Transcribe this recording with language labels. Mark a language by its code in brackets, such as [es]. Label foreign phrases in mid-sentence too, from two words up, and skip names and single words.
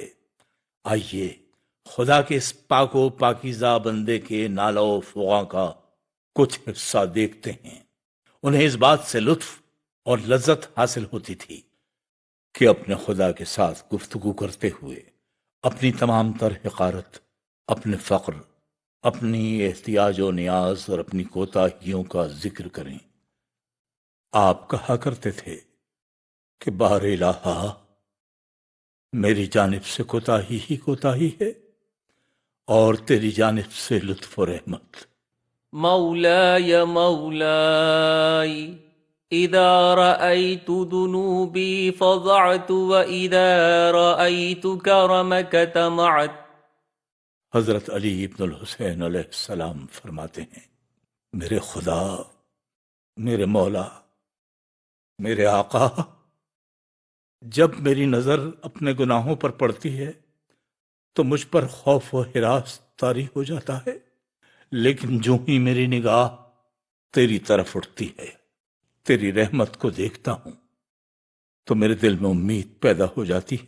[ur] آئیے خدا کے اس پاک و پاکیزہ بندے کے نالو فغاں کا کچھ حصہ دیکھتے ہیں۔ انہیں اس بات سے لطف اور لذت حاصل ہوتی تھی کہ اپنے خدا کے ساتھ گفتگو کرتے ہوئے اپنی تمام تر حقارت، اپنے فقر، اپنی احتیاج و نیاز اور اپنی کوتاہیوں کا ذکر کریں۔ آپ کہا کرتے تھے کہ بار الہا، میری جانب سے کوتاہی ہی کوتاہی ہے اور تیری جانب سے لطف و رحمت۔ [ar] مولاي مولاي إذا رأيت ذنوبي فضعت وإذا رأيت كرمك تمعت۔ [ur] حضرت علی ابن الحسین [ar] علیہ السلام [ur] فرماتے ہیں، میرے خدا، میرے مولا، میرے آقا، جب میری نظر اپنے گناہوں پر پڑتی ہے تو مجھ پر خوف و ہراس طاری ہو جاتا ہے، لیکن جو ہی میری نگاہ تیری طرف اٹھتی ہے، تیری رحمت کو دیکھتا ہوں، تو میرے دل میں امید پیدا ہو جاتی ہے۔